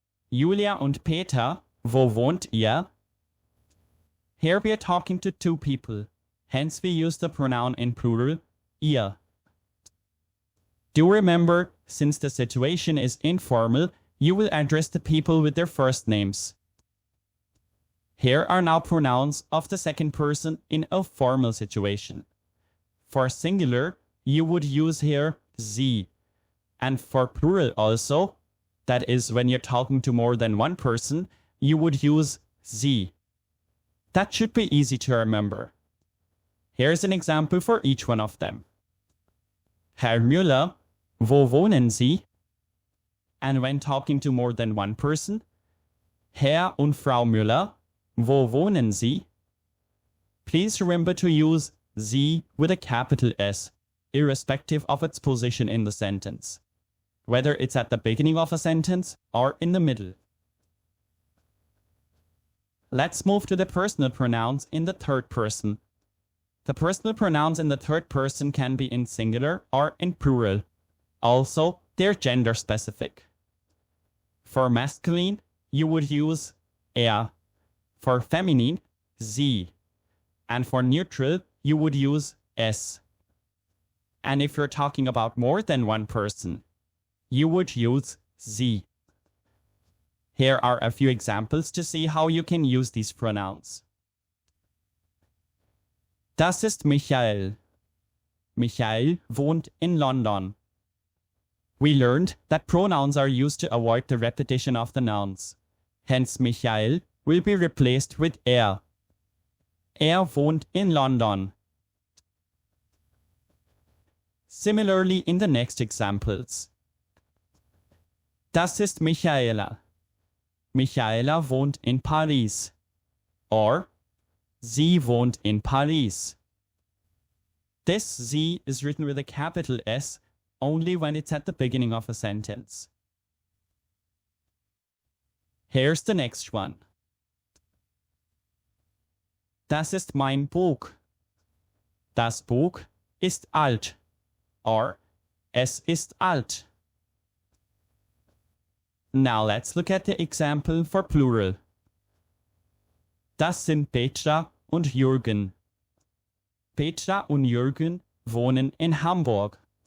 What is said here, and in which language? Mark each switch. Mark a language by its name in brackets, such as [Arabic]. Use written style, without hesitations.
[German] Julia und Peter, wo wohnt ihr? [English] Here we are talking to two people. Hence, we use the pronoun in plural, ihr. Do remember, since the situation is informal, you will address the people with their first names. Here are now pronouns of the second person in a formal situation. For singular, you would use here sie. And for plural also, that is, when you're talking to more than one person, you would use sie. That should be easy to remember. Here's an example for each one of them. [German] Herr Müller, wo wohnen Sie? [English] And when talking to more than one person, [German] Herr und Frau Müller, wo wohnen Sie? [English] Please remember to use Sie with a capital S, irrespective of its position in the sentence, whether it's at the beginning of a sentence or in the middle. Let's move to the personal pronouns in the third person. The personal pronouns in the third person can be in singular or in plural. Also, they're gender specific. For masculine, you would use er. For feminine, sie. And for neutral, you would use es. And if you're talking about more than one person, you would use sie. Here are a few examples to see how you can use these pronouns. [German] Das ist Michael. Michael wohnt in London. [English] We learned that pronouns are used to avoid the repetition of the nouns. Hence, Michael will be replaced with er. [German] Er wohnt in London. [English] Similarly in the next examples. [German] Das ist Michaela. Michaela wohnt in Paris. Or, sie wohnt in Paris. [English] This sie is written with a capital S only when it's at the beginning of a sentence. Here's the next one. [German] Das ist mein Buch. Das Buch ist alt. Or, es ist alt. [English] Now let's look at the example for plural. [German] Das sind Petra und Jürgen. Petra und Jürgen wohnen in Hamburg.